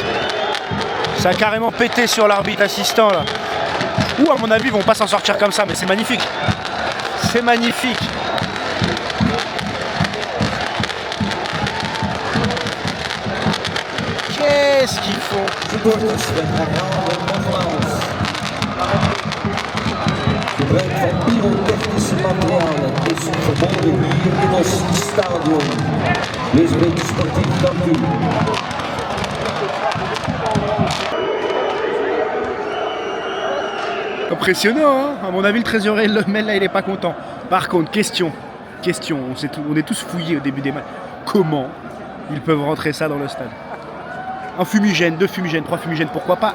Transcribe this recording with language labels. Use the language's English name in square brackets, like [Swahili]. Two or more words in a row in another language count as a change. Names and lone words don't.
[French] Ça a carrément pété sur l'arbitre assistant, là. Ou à mon avis, ils vont pas s'en sortir comme ça, mais c'est magnifique. C'est magnifique. Qu'est-ce qu'ils font? [Dutch] Gebruik van pyrotechnische materialen is verboden hier in ons stadion. Wees een beetje sportief, dank u. [French] Impressionnant, hein. À mon avis, le trésorier Lommel, là, il est pas content. Par contre, question, on est tous fouillés au début des matchs. Comment ils peuvent rentrer ça dans le stade? Un fumigène, 2 fumigènes, 3 fumigènes, pourquoi pas?